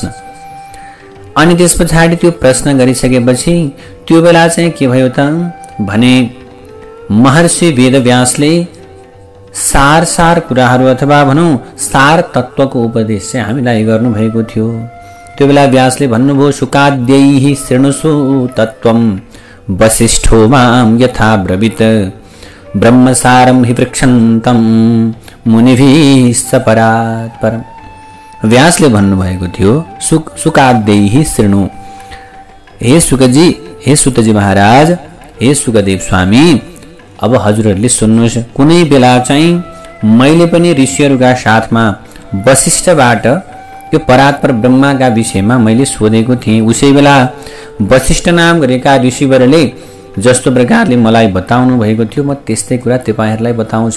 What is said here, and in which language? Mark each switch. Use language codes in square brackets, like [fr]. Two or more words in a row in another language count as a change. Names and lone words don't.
[ne] अनि त्यस पछाडि त्यो प्रश्न गरिसकेपछि त्यो बेला चाहिँ के भयो त भने महर्षि वेदव्यासले सार कुराहरू अथवा भनौँ सार तत्त्वको उपदेश चाहिँ हामीलाई गर्नुभएको थियो। त्यो बेला व्यासले भन्नुभयो, [sa] सुकाद्यैः शृणुषु तत्त्वं वसिष्ठो मां यथा ब्रवीत ब्रह्मसारं हि पृच्छन्तं मुनिभिः सपरात् परम्। [ne] व्यासले भन्नुभएको थियो, [sa] सुकाद्यैः शृणु, [ne] हे सुकजी, हे सुतजी महाराज, हे सुखदेव स्वामी, अब हजुरहरूले सुन्नुहोस्। कुनै बेला चाहिँ मैले पनि ऋषिहरूका साथमा वशिष्ठबाट यो परात्पर ब्रह्माका विषयमा मैले सोधेको थिएँ। उसै बेला वशिष्ठ नाम गरेका ऋषिवरले जस्तो प्रकारले मलाई बताउनु भएको थियो, म त्यस्तै कुरा तपाईँहरूलाई बताउँछु।